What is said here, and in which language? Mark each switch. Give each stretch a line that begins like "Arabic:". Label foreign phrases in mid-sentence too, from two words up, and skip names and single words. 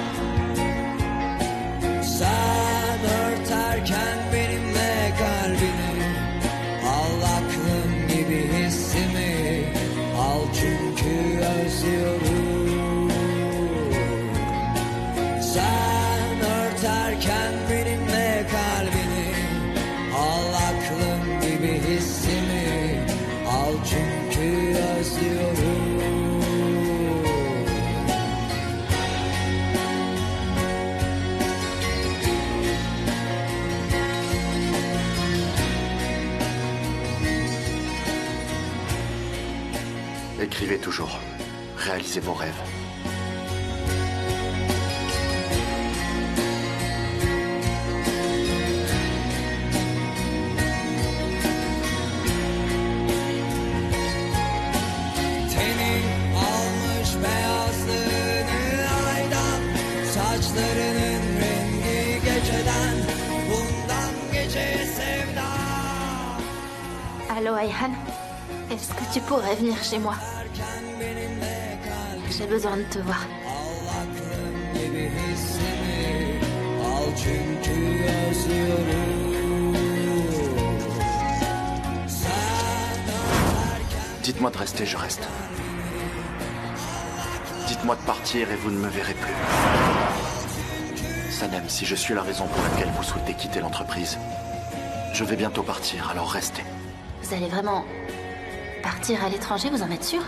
Turkish: Sen örterken benimle kalbini, al aklım gibi hissimi, al çünkü özlüyorum. Sen örterken benimle kalbini, al aklım gibi hissimi, al çünkü özlüyorum.
French: Écrivez toujours. Réalisez vos rêves.
Turkish: Tenin almış beyazlığını aydan, saçlarının rengi geceden, bundan geceye sevda.
French: Allô, Ayhan? Est-ce que tu pourrais venir chez moi? J'ai besoin de te voir.
Turkish: Al aklım gibi hissimi, al çünkü özlüyorum. Sen örterken
French: Dites-moi de rester, je reste. Dites-moi de partir et vous ne me verrez plus. Sanem, si je suis la raison pour laquelle vous souhaitez quitter l'entreprise, je vais bientôt partir, alors restez. Vous allez vraiment partir à l'étranger, vous en êtes sûr?